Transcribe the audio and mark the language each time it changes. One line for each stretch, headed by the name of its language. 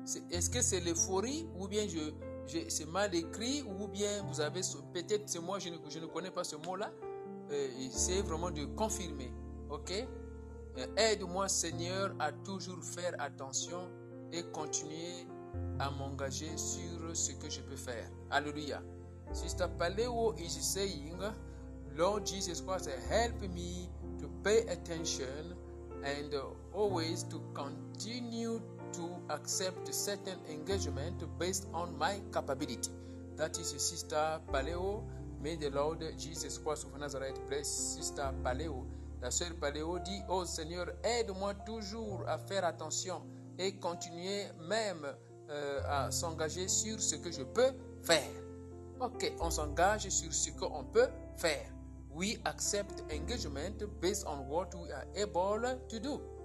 French: Est-ce que c'est l'euphorie ou bien c'est mal écrit ou bien vous avez, peut-être c'est moi, je ne connais pas ce mot-là. Essayez vraiment de confirmer. Ok? Aide-moi, Seigneur, à toujours faire attention et continuer à m'engager sur ce que je peux faire. Alléluia.
English: Sister Paleo is saying, Lord Jesus Christ, help me to pay attention and always to continue to accept certain engagement based on my capability. That is Sister Paleo. May the Lord Jesus Christ of Nazareth bless Sister Paleo.
French: La sœur Paléo dit, oh Seigneur, aide-moi toujours à faire attention et continuer même à s'engager sur ce que je peux faire. Ok, on s'engage sur ce qu'on peut faire.
English: We accept engagement based on what we are able to do.